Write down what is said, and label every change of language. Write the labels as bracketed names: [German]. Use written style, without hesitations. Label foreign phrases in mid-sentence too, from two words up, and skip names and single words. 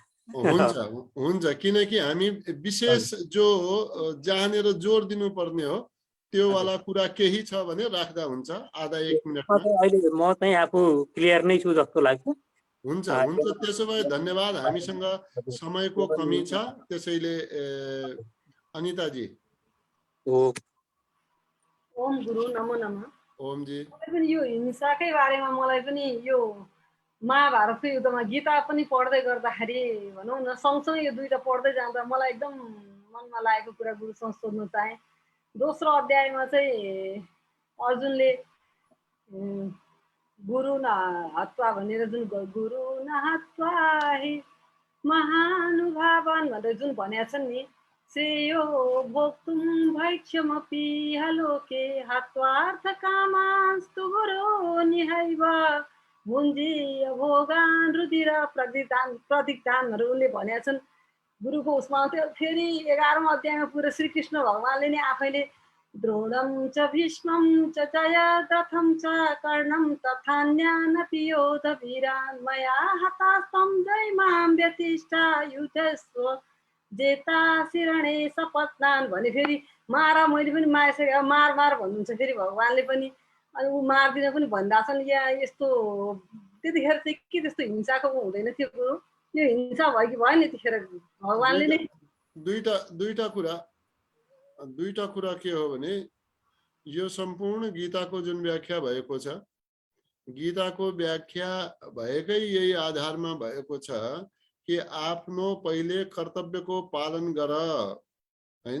[Nepali] हुन्छ, किनकि हामी विशेष जो जहाँनिर जोड दिनुपर्ने हो त्यो वाला कुरा केही छ भने राख्दा हुन्छ, आधा 1 मिनेटमा। अहिले म चाहिँ आफू क्लियर नै छु जस्तो लाग्छ। हुन्छ, त्यसो भए धन्यवाद। हामीसँग समयको कमी छ, त्यसैले अनिताजी। [Sanskrit] ओम गुरु नमो नमः। [Nepali] ओम जी। पनि यो हिंसाकै बारेमा मलाई पनि यो महाभारतको युद्धमा गीता पनि पढ्दै गर्दाखेरि भनौँ न, सँगसँगै यो दुईटा पढ्दै जाँदा मलाई एकदम मनमा लागेको कुरा गुरुसँग सोध्न चाहे। दोस्रो अध्यायमा चाहिँ अर्जुनले [Sanskrit] गुरु न हत्वा [Nepali] भनेर जुन [Sanskrit] गुरु न हत्वा हि महानुभावन [Nepali] भनेर जुन भनेका छन् नि, [Sanskrit] श्रेयो भोक्तुं भैक्ष्यमपि हलोके हत्वार्थ कामास्तु गुरो निहैव भुञ्जीय भोगान् रुधिर प्रतिदानहरू [Nepali] उनले भनेका छन् गुरुको उसमा। त्यो फेरि 11औं अध्यायमा पुरा श्रीकृष्ण भगवानले नै आफैले [Sanskrit] द्रोणं च भीष्मं च जयद्रथं च कर्णं तथान्यानपि योधवीरान् मया हतास्त्वं जयमां व्यतिष्ठा युधस्व जेता शिरणे सपत्नान् [Nepali] भने फेरि मारा, मैले पनि मारिसकेँ, मार भन्नुहुन्छ फेरि भगवानले पनि। अनि ऊ मार्दिन पनि भन्दा छन्। या यस्तो त्यतिखेर चाहिँ के त्यस्तो हिंसाको हुँदैन थियो गुरु? यो हिंसा भयो कि भएन त्यतिखेर? भगवानले नै दुईटा कुरा के हो भने, यो सम्पूर्ण गीताको जुन व्याख्या भएको छ, गीताको व्याख्या भएकै यही आधारमा भएको छ कि आफ्नो पहिले कर्तव्यको पालन गर हैन।